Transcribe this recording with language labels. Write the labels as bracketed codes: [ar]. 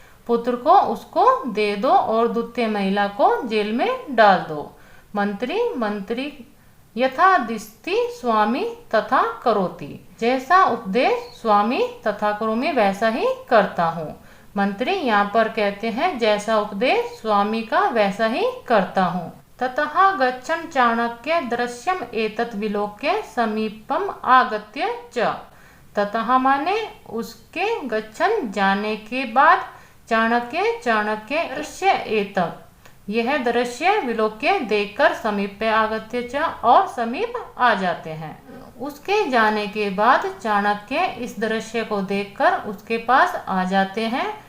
[hi] पुत्र को उसको दे दो और द्वितीय महिला को जेल में डाल दो। [sa] मंत्री यथादिष्टि स्वामी तथा करोति। [hi] जैसा उपदेश स्वामी [sa] तथा करोमि [hi] वैसा ही करता हूँ। मंत्री यहाँ पर कहते हैं जैसा उपदेश स्वामी का वैसा ही करता हूँ। [sa] ततः गच्छन् चाणक्य दृश्यम एतत् विलोक्य समीपम आगत्य च। [hi] ततः माने उसके, [sa] गच्छन् [hi] जाने के बाद, चाणक्य [sa] दृश्य एतत् [hi] यह दृश्य, [sa] विलोक्य [hi] देखकर, समीप पे [sa] आगत्य च [hi] और समीप आ जाते हैं। उसके जाने के बाद चाणक्य इस दृश्य को देखकर उसके पास आ जाते हैं।